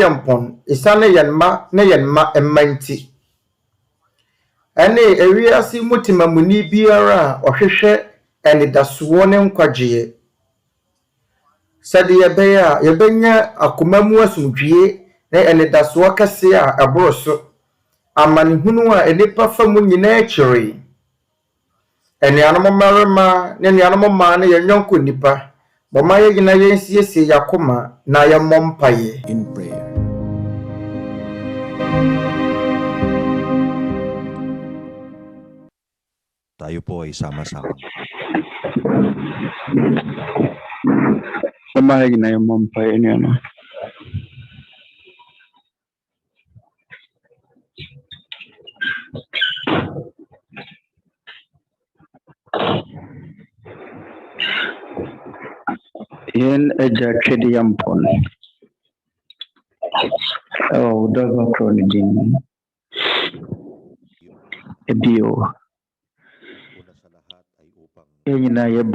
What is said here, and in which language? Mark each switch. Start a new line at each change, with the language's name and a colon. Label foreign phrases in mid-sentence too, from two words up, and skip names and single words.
Akan: mpɔn ɛsane yɛn mma mma nti ɛne ewiase mutimamuni biara a ɔhwehwɛ ɛnidasoɔ ne nkwagyeɛ sɛde yɛbɛyɛ a yɛbɛnya akoma mu asomdwie ne ɛnidasoɔ kɛse a ɛboro so amanehunu a enipa fa mu nyinaa kyerɛ ɛnuanom mmarima ne nuanom mmaa ne yɛnyɔnko nipa bɔma yɛgyina yɛnsiesie yakoma na yɛmmɔ mpaeɛ
English: in prayer.
Filipino: Tayo po ay sama-sama.
Akan: Bɔma yɛgyina yɛmmɔ mpaeɛ nuanom. Yen agya twɛde mpɔn dɔba korɔ no din ebio yɛn nyinaa yɛba